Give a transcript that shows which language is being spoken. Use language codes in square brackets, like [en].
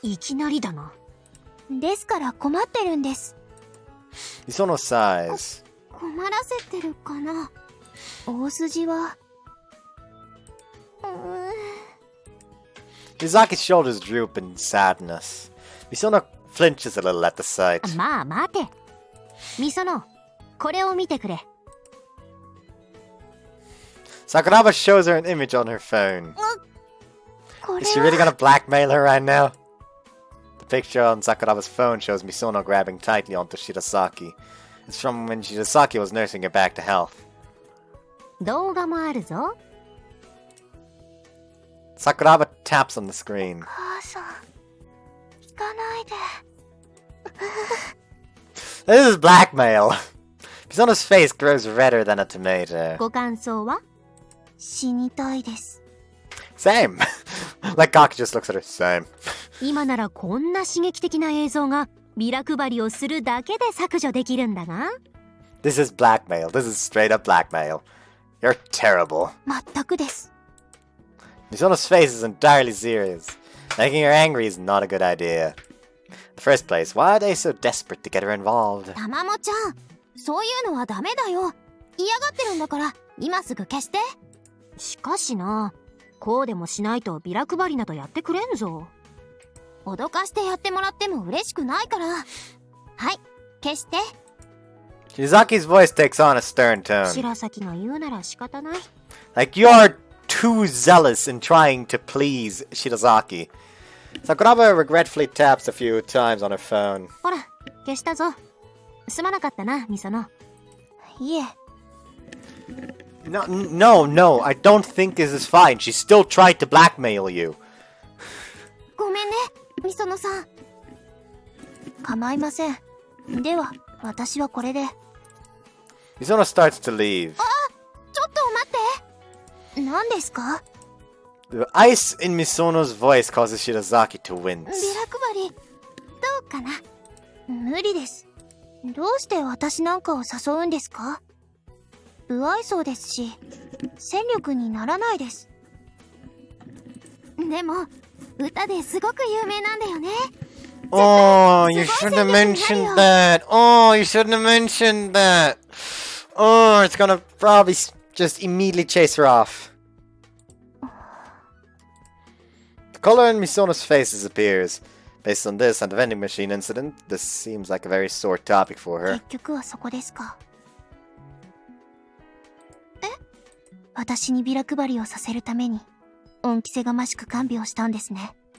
[ja] いきなりだな。ですから困ってるんです。 [en] Misono sighs. [ja] 困らせてるかな。大筋は。 [en] Shizaki's shoulders droop in sadness. Misono flinches a little at the sight. [ja] まあ待て。みその、これを見てくれ。 [en] Sakuraba shows her an image on her phone. [ja] これ [en] Is she really gonna blackmail her right now? The picture on Sakuraba's phone shows Misono grabbing tightly onto Shirazaki. It's from when Shirazaki was nursing her back to health. [ja] 動画もあるぞ。 [en] Sakuraba taps on the screen. [ja] 母さん、聞かないで。 [en] This is blackmail. Misono's face grows redder than a tomato. [ja] ご感想は？死にたいです。 [en] Same. Like Kaki just looks at her. Same. [ja] 今ならこんな刺激的な映像がビラ配りをするだけで削除できるんだが。 [en] This is blackmail. This is straight up blackmail. You're terrible. [ja] 全くです。 [en] Misono's face is entirely serious. Making her angry is not a good idea. In the first place, why are they so desperate to get her involved? [ja] たまもちゃん、そういうのはダメだよ。嫌がってるんだから今すぐ消して。しかしな、こうでもしないとビラ配りなどやってくれんぞ。脅かしてやってもらっても嬉しくないから。はい、消して。 [en] Shizaki's voice takes on a stern tone. [ja] 白崎が言うなら仕方ない。 [en] Like, you're too zealous in trying to please Shirazaki. Sakuraba regretfully taps a few times on her phone. [ja] ほら、消したぞ。すまなかったな、ミソノ。いえ。 [en] No, I don't think this is fine. She still tried to blackmail you. [ja] ごめんね、ミソノさん。構いません。では、私はこれで。 [en] Misono starts to leave. [ja] ちょっと待って。何ですか？ [en] The ice in Misono's voice causes Shirazaki to [ja] ビ [en] wince. [ja] ラ配り、どうかな？無理です。どうして私なんかを誘うんですか？不愛想ですし、戦力にならないです。でも、歌ですごく有名なんだよね。 [en] Oh, you shouldn't have mentioned that. Oh, you shouldn't have mentioned that. Oh, it's gonna probably just immediately chase her off. The color in Misono's face disappears. Based on this and the vending machine incident, this seems like a very sore topic for her. [ja] 結局はそこですか。私にビラ配りをさせるために、恩着せがましく看病したんですね。